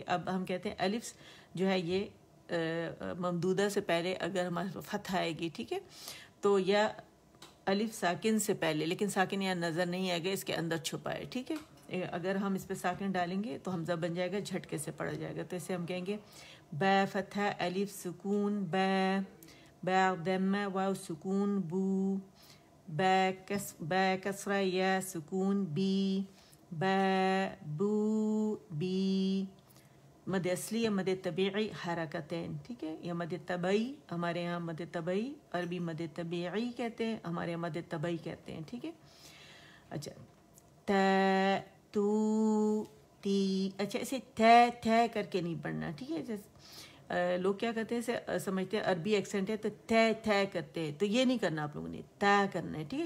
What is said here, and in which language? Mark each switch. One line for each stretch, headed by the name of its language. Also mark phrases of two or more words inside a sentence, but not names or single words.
Urdu: اب ہم کہتے ہیں الف جو ہے یہ ممدودہ سے پہلے اگر ہمارے فتح آئے گی, ٹھیک ہے, تو یا الف ساکن سے پہلے, لیکن ساکن یہاں نظر نہیں آئے گا, اس کے اندر چھپا ہے, ٹھیک ہے. اگر ہم اس پہ ساکن ڈالیں گے تو حمزہ بن جائے گا, جھٹکے سے پڑا جائے گا. تو اسے ہم کہیں گے با فتح الف سکون با, با ضمہ واو سکون بو, با کسرہ یا سکون بی, با بو بی. مد اصلی یا مد طبیعی حرکتین, ٹھیک ہے, یا مد طبعی, ہمارے یہاں مد طبعی, عربی مد طبیعی کہتے ہیں, ہمارے یہاں مد طبعی کہتے ہیں, ٹھیک ہے. اچھا, تا تو تی, اچھا اسے تا کر کے نہیں پڑھنا, ٹھیک ہے. جیسے لوگ کیا کرتے ہیں, اسے سمجھتے ہیں عربی ایکسنٹ ہے تو تا کرتے ہیں, تو یہ نہیں کرنا آپ لوگوں نے, تا کرنا ہے, ٹھیک ہے.